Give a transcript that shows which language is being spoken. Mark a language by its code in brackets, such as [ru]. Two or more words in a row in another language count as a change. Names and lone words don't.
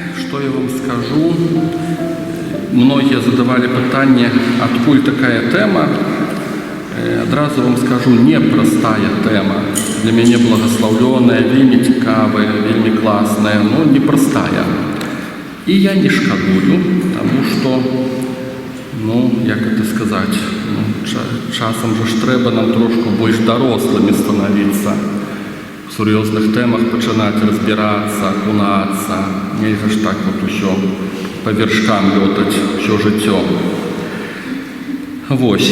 [ru] что я вам скажу. Многие задавали питання, откуль такая тема. Одразу вам скажу, непростая тема. Для меня благословленная, [uk] вельми цікавая, вельми классная, [ru] но непростая. И я [uk] не шкодую, [ru] потому что, як это сказать, [uk] часом же ж треба нам трошку більш дорослими становиться. В серйозних темах починати розбиратися, окунатися. [ru] Нельзя ж так от усьо по вершкам льотать все життя. [uk] Ось.